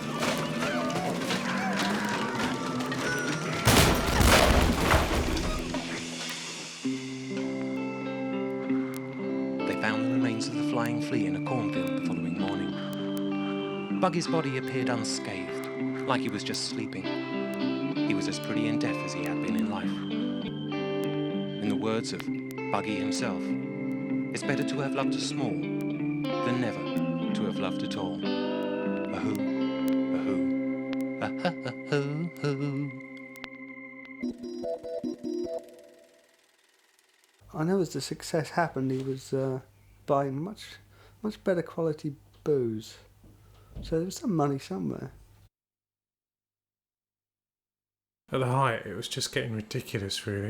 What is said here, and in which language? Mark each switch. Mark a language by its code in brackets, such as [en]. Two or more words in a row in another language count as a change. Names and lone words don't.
[en] They found the remains of the flying flea in a cornfield the following morning. Buggy's body appeared unscathed, like he was just sleeping. He was as pretty in death as he had been in life. In the words of Buggy himself, it's better to have loved small than never to have loved at all. A-hoo, a-hoo, a-ha-ha-hoo-hoo. I know as the success happened, he was buying much better quality booze. So there was some money somewhere. At the height, it was just getting ridiculous, really.